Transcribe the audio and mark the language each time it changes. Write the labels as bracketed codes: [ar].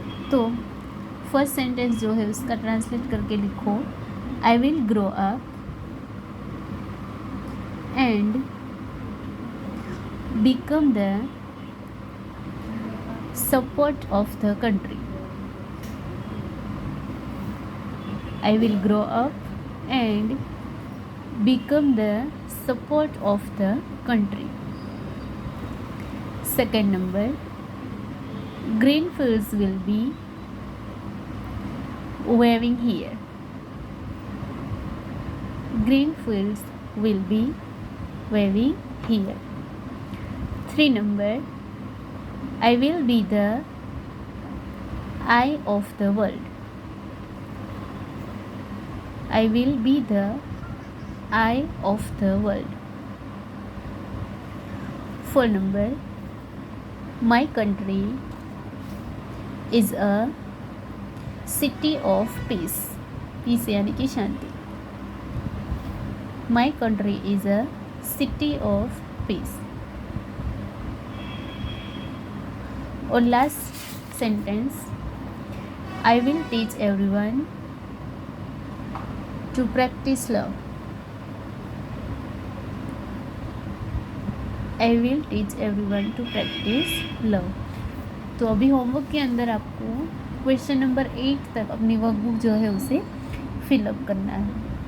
[hi] तो first sentence जो है उसका ट्रांसलेट करके लिखो, [en] I will grow up and become the support of the country. I will grow up and become the support of the country. Second number, green fields will be waving here. Green fields will be waving here. 3 number, I will be the eye of the world. I will be the eye of the world. 4 number, my country is a city of peace. [hi] Peace यानी कि शांति. [en] My country is a city of peace. [hi] और last sentence, [en] I will teach everyone to practise love. I will teach everyone to practise love. [hi] तो अभी homework के अंदर आपको question number 8 तक अपनी वर्कबुक जो है उसे फिलअप करना है।